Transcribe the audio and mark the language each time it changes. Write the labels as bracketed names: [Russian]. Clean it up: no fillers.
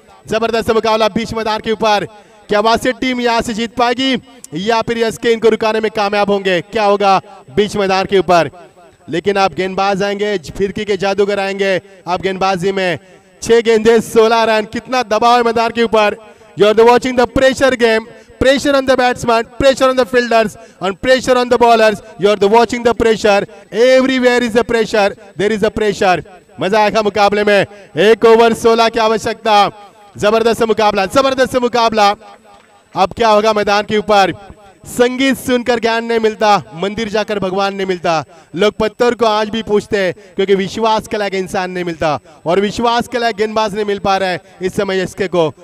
[Hindi] जबरदस्त मुकाबला बीच मैदान के ऊपर। क्या वासी टीम यहां से जीत पाएगी या फिर एसके इनको रुकाने में कामयाब होंगे? क्या होगा बीच मैदान के ऊपर। लेकिन आप गेंदबाज आएंगे, फिरकी के जादूगर आएंगे आप गेंदबाजी में। 6 गेंदे 16 रन। कितना दबाव है मैदान के ऊपर। You are watching the pressure game. [English] Pressure on the batsman, pressure on the fielders, and pressure on the bowlers. You are watching the pressure. Everywhere is the pressure. [Hindi] There is a pressure. मजा आएगा मुकाबले में। 1 over 16 की आवश्यकता। जबरदस्त मुकाबला, जबरदस्त मुकाबला। अब क्या होगा मैदान के ऊपर। संगीत सुनकर ज्ञान नहीं मिलता, मंदिर जाकर भगवान नहीं मिलता। लोग पत्थर को आज भी पूछते हैं, क्योंकि विश्वास के लायक इंसान नहीं मिलता और विश्वास के लायक गेंदबाज नहीं मिल पा रहा है इस समय एसके को।